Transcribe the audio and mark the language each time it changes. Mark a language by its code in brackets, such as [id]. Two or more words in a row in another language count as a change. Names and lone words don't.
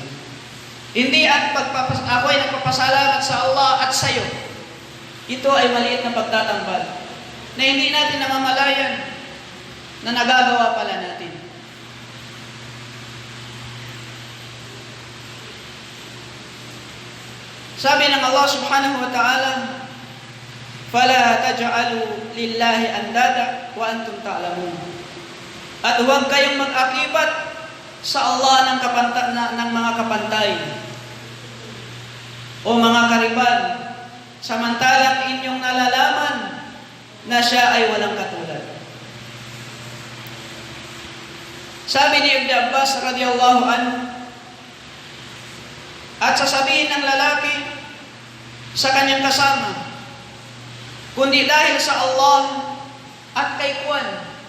[tl] Hindi ako ay nagpapasalamat sa Allah at sa iyo. Ito ay maliit na pagtatambal na hindi natin namamalayan na nagagawa pala natin. Sabi ng [ar] الله سبحانه وتعالى, "فلا تجعلوا لله أندادا وأنتم تعلمون." [tl] At huwag kayong mag-akibat sa Allah ng mga kapantay o mga kariban, samantalang inyong nalalaman na siya ay walang katulad. Sabi ni Ibn Abbas [ar] رضي الله عنه, [tl] at sasabihin ng lalaki sa kanyang kasama, kundi dahil sa Allah at kay Kuwan.